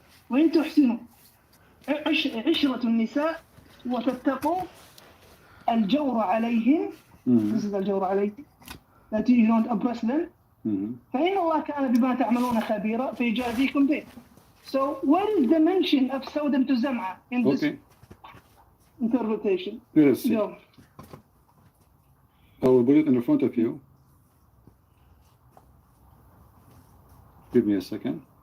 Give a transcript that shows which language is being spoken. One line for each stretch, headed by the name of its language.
Arabic: وإن تحسنوا عشرة النساء وتتقوا الجور عليهم.
English: This is
Arabic: الجور عليهم.
English: That you don't oppress them.
Arabic: فإن الله كان بما تعملون خبيرا فيجازيكم به.
English: So what is the mention of Sodom to Zam'a in this interpretation? Let's see. I will put it in front of you. Give me a second.